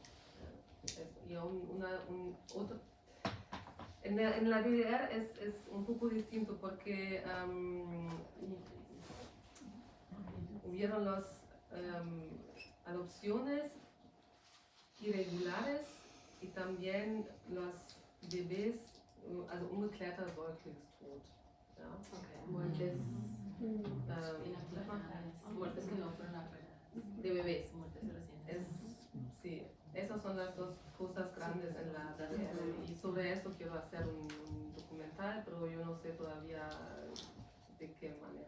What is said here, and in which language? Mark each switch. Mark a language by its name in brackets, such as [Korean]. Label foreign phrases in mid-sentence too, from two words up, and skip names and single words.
[Spanish] Y otro, en la DDR es un poco distinto porque hubieron las adopciones irregulares y también los bebés, [German] also ungeklärter Säuglingstod. Ja? [Spanish] Muertes, muertes que no fueron de bebés, muertes recientes. Sí, esas son las dos cosas grandes en la DDR y sobre eso quiero hacer un documental, pero yo no sé todavía de qué manera.